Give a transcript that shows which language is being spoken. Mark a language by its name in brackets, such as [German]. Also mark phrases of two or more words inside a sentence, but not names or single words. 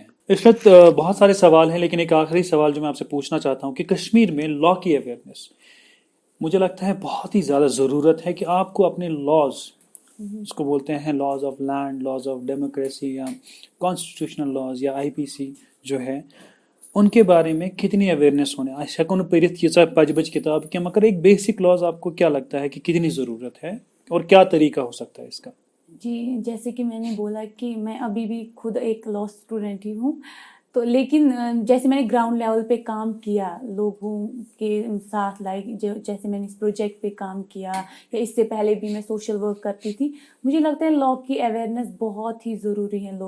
[Hindi] इस वक्त बहुत सारे सवाल हैं, लेकिन एक आखिरी सवाल जो मैं आपसे पूछना चाहता हूँ कि कश्मीर में लॉ की अवेयरनेस, मुझे लगता है बहुत ही ज़्यादा ज़रूरत है कि आपको अपने लॉज, उसको बोलते हैं [English] laws of land, laws of democracy [Hindi] या [English] constitutional laws [Hindi] या आईपीसी जो है, उनके बारे में कितनी अवेयरनेस होने। अच्छा [Kashmiri] कौन पढ़ित यीचा पज बज किताब [Hindi] क्या, मगर एक [English] basic laws [Hindi] आपको क्या लगता है कि कितनी ज़रूरत है और क्या तरीका हो सकता है इसका। जी, जैसे कि मैंने बोला कि मैं अभी भी खुद एक [English] law student [Hindi] ही हूँ, तो लेकिन जैसे मैंने [English] ground level [Hindi] पे काम किया लोगों के साथ, लाइक जैसे मैंने इस प्रोजेक्ट पे काम किया, या इससे पहले भी मैं [English] social work [Hindi] करती थी, मुझे लगता है लॉ की अवेयरनेस बहुत ही ज़रूरी है लोगों में।